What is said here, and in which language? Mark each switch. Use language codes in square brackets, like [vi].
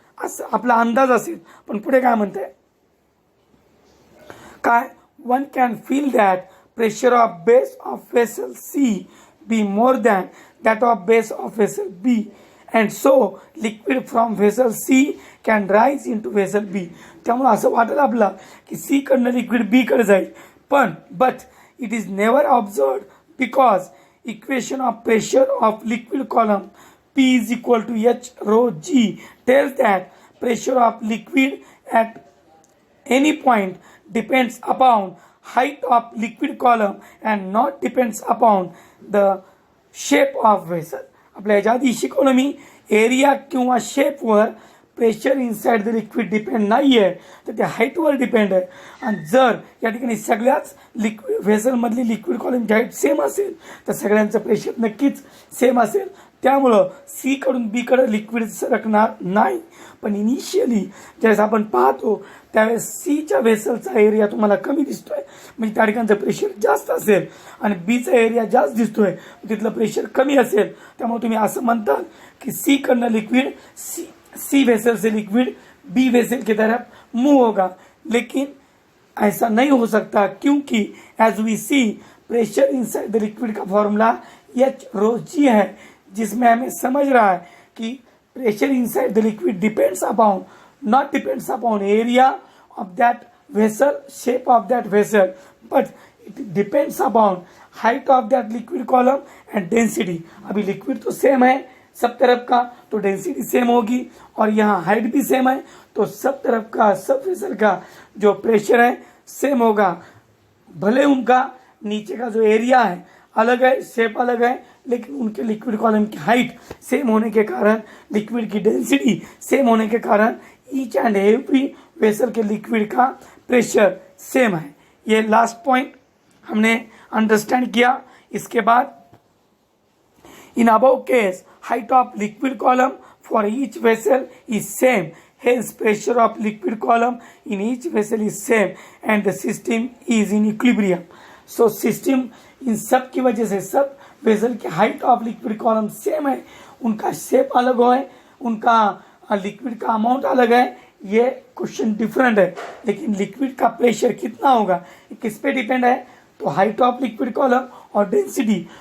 [mr] असं आपला अंदाज असेल. पण पुढे काय म्हणताय, काय [en] One can feel that pressure of base of vessel C be more than that of base of vessel B, and so liquid from vessel C can rise into vessel B. [mr] त्यामुळे असं वाटेल आपला की C कडनं liquid B कडे जाईल. [en] but it is never observed because equation of pressure of liquid column P is equal to H rho G tells that pressure of liquid at any point depends upon height of liquid column and not depends upon the shape of vessel. [mr] आपल्या याच्या आधी शिकवलं मी, area किंवा शेपवर [en] pressure inside the liquid [mr] depend नाही आहे तर ते हाईटवर depend आहे. आणि जर या ठिकाणी सगळ्याच लिक्विड व्हेसलमधली लिक्विड कॉलमची हाईट सेम असेल तर सगळ्यांचं प्रेशर नक्कीच सेम असेल. त्यामुळं C कडून B कडे लिक्विड सरकणार नाही. पण इनिशियली ज्यावेळेस आपण पाहतो त्यावेळेस Cच्या व्हेसलचा एरिया तुम्हाला कमी दिसतोय म्हणजे त्या ठिकाणचं प्रेशर जास्त असेल आणि Bचा एरिया जास्त दिसतोय तिथलं प्रेशर कमी असेल. त्यामुळे तुम्ही असं म्हणता कि C कडनं लिक्विड [hi] C वेसल से लिक्विड B वेसल की तरफ मूव होगा, लेकिन ऐसा नहीं हो सकता क्योंकि [en] as we see pressure inside the liquid [hi] का फॉर्मूला H rho G है, जिसमें हमें समझ रहा है कि [en] Pressure inside the liquid depends upon, not depends upon area of that vessel, shape of that vessel, but it depends upon height of that liquid column and density. [hi] अभी liquid तो same है सब तरफ का तो डेंसिटी सेम होगी और यहाँ हाइट भी सेम है तो सब तरफ का सब वेसल का जो प्रेशर है सेम होगा. भले उनका नीचे का जो एरिया है अलग है, शेप अलग है, लेकिन उनके लिक्विड कॉलम की हाइट सेम होने के कारण, लिक्विड की डेंसिटी सेम होने के कारण [en] each and every [hi] वेसल के लिक्विड का प्रेशर सेम है. ये लास्ट पॉइंट हमने अंडरस्टैंड किया. इसके बाद [en] in above case height of liquid column for each vessel is same, hence pressure of liquid column in each vessel is same and the system is in equilibrium. [hi] So system इन सब की वजह से सब vessel की height of liquid column same है, उनका shape अलग है, उनका लिक्विड का अमाउंट अलग है. ये क्वेश्चन डिफरेंट है, लेकिन लिक्विड का प्रेशर कितना होगा किस पे डिपेंड है, तो [en] height of liquid column [hi] और डेंसिटी.